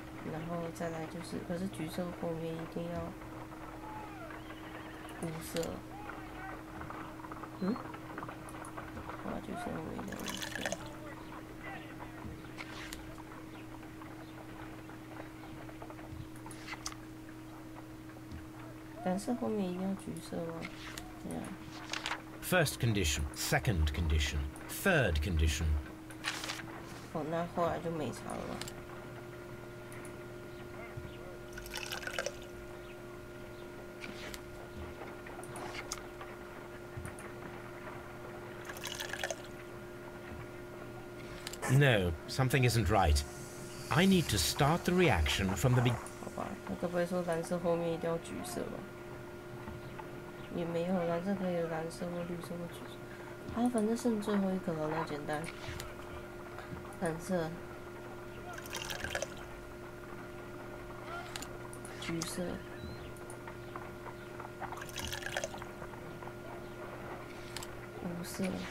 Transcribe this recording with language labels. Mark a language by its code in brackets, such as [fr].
[zh] 然后再来就是，可是橘色后面一定要无色，好吧，橘色后面一定要无色。蓝色后面一定要橘色吗？这样。 [en] First condition, second condition, third condition. [zh] 哦，那后来就没差了吧？ [en] No, something isn't right. I need to start the reaction from the beginning. [zh] 好吧，他该不会说蓝色后面一定要橘色吧？也没有，蓝色可以有蓝色或绿色或橘色。好，反正剩最后一个了，那简单。蓝色、橘色、无色。